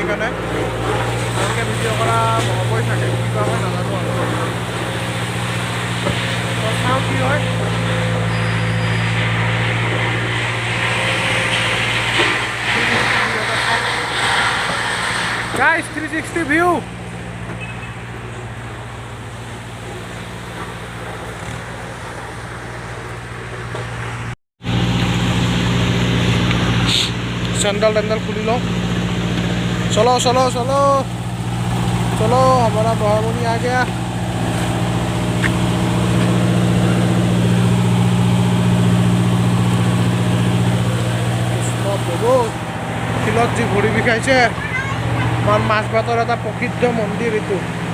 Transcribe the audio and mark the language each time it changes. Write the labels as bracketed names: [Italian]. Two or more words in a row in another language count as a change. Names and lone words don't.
[Assamese] সেইকাৰণে ভালকৈ ভিডিঅ' কৰা নহ'বই থাকে, কিবা হয় নাজানো আৰু। চাওঁ কি হয়। গাইছ, 360 ভিউ। [Hindi] सैंडल टैंडल खुली लो। चलो चलो चलो चलो, हमारा महामुनि आ गया। [Assamese] শিলত যি ভৰি বিষাইছে। আমাৰ মাছবাটৰ এটা প্ৰসিদ্ধ মন্দিৰ এইটো।